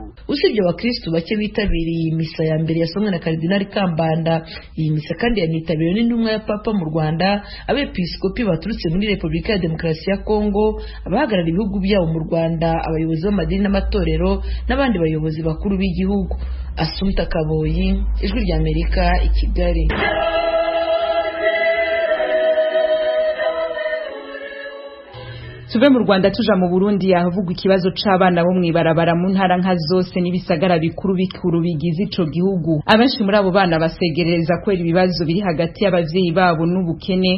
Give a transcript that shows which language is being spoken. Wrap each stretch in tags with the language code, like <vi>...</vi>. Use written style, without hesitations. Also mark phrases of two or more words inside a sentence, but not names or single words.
<rw>Usibye abakristu bake bitabiriye iyi misa ya mbere yasomwe na Karidinali Kambanda, iyi misa kandi yanitabiriwe n'intumwa ya Papa mu Rwanda, abepiskopi baturutse muri Repubulika ya Demokarasi ya Kongo, abahagarariye ibihugu byabo mu Rwanda, abayobozi b'amadini n'amatorero n'abandi bayobozi bakuru b'igihugu. Assumpta Kaboyi, Ijwi ry'Amerika, i Kigali.</rw> <rn>Tuve mu Rwanda tuja mu Burundi, ahavugwa ikibazo c'abana bo mwibarabara mu ntara nka zose n'ibisagara bikuru bigize ico gihugu. Abenshi muri abo bana basegereza kwera ibibazo biri hagati y'abavyeyi babo n'ubukene.</rn>